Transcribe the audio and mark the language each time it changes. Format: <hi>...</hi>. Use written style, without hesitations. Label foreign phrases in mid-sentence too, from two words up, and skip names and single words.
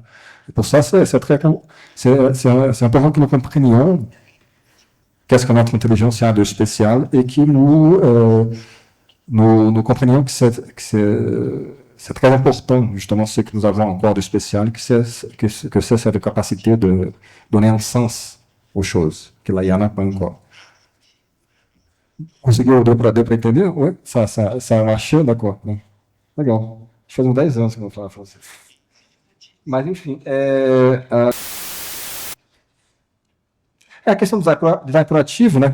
<fr>Et pour ça, c'est important que nous comprenions qu'est-ce que notre intelligence a de spécial et que nous comprenions que c'est très important, justement, ce que nous avons encore de spécial, que c'est cette capacité de donner un sens aux choses, que l'IA n'a pas encore.</fr> <pt>Conseguiu? Deu para entender? Ué?</pt> <fr>Ça marchou? D'accord. Legal.</fr> <pt>Faz uns 10 anos que eu não falo francês. Mas, enfim, é a questão do design proativo, né?</pt>